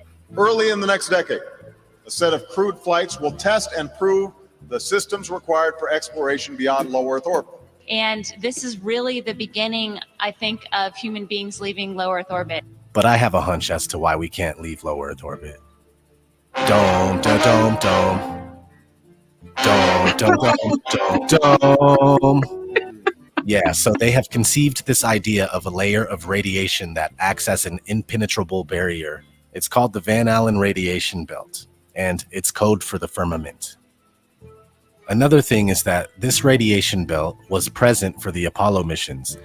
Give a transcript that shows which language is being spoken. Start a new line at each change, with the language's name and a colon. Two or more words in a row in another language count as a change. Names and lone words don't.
English: Early in the next decade, a set of crewed flights will test and prove the systems required for exploration beyond low Earth orbit. And this is really the beginning, I think, of human beings leaving low Earth orbit. But I have a hunch as to why we can't leave low Earth orbit. Dome, da, dome, dome. Dome, dome, dome, dome, dome. Yeah, so they have conceived this idea of a layer of radiation that acts as an impenetrable barrier. It's called the Van Allen radiation belt, and it's code for the firmament. Another thing is that this radiation belt was present for the Apollo missions.